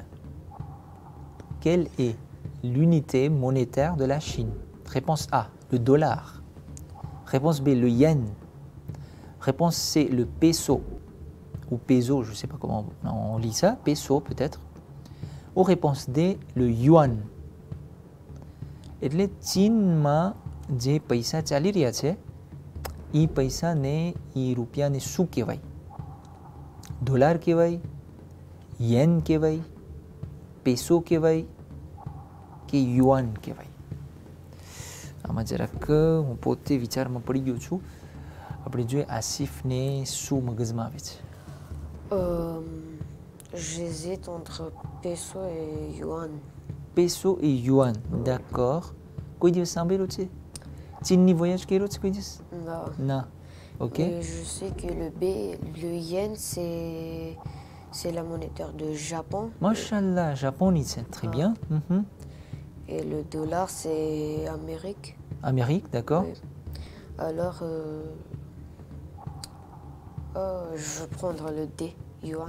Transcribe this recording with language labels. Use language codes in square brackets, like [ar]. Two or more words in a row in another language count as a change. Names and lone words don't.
[fr] Quelle est l'unité monétaire de la Chine? Réponse A, le dollar. Réponse B, le yen. Réponse C, le peso. Ou peso, je ne sais pas comment on lit ça. Peso peut-être. Ou réponse D, le yuan. [gu] એટલે ચીનમાં જે પૈસા ચાલી રહ્યા છે એ પૈસાને એ રૂપિયાને શું કહેવાય? ડોલર કહેવાય, યેન કહેવાય, પેસો કહેવાય કે યુઆન કહેવાય? આમાં જરાક હું પોતે વિચારમાં પડી ગયો છું. આપણે જોઈએ આસિફને શું મગજમાં આવે છે. [fr] J'hésite entre peso et yuan. Peso et yuan, d'accord. [gu] કોઈ દિવસ સાંભળ્યું છે? ચીનની voyage કર્યો છે કોઈ દિવસ? [fr] Non. [gu] ના. [fr] Ok. Et je sais que le yen, c'est la monétaire de Japon. Mashallah, japonais, c'est très bien. Mhm. Et le dollar, c'est Amérique. Amérique, d'accord. Oui. Alors, je vais prendre le D, yuan.